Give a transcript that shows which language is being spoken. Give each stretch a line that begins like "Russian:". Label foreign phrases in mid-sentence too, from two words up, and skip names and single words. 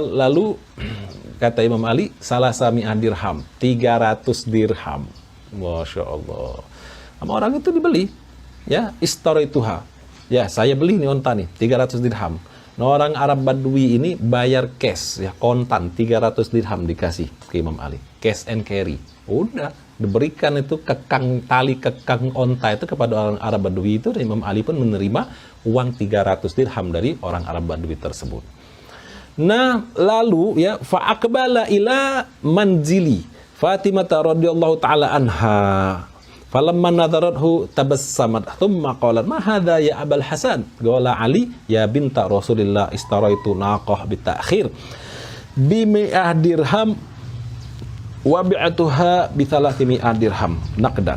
Indonesian: Lalu kata Imam Ali,
Arabic: ثلاث مائة درهم,
Indonesian: 300 dirham.
Arabic: ما شاء الله.
Indonesian: Sama orang itu dibeli, ya, istarituha. Ya, saya beli nih onta nih, 300 dirham. Nah, orang Arab Badui ini bayar cash, ya, kontan, 300 dirham dikasih ke Imam Ali.
English: Cash and carry.
Indonesian: Udah, diberikan itu tali kekang onta itu kepada orang Arab Badui itu, dan Imam Ali pun menerima uang 300 dirham dari orang Arab Badui tersebut. Nah, lalu ya
Arabic: فأقبل إلى منزل فاطمة رضي الله تعالى عنها. فلما نظرته تبسمت ثم قالت ما هذا يا أبا الحسن? قال علي يا بنت رسول الله اشتريت ناقة بتأخير بمائة درهم وبعتها ب 300 درهم نقدا.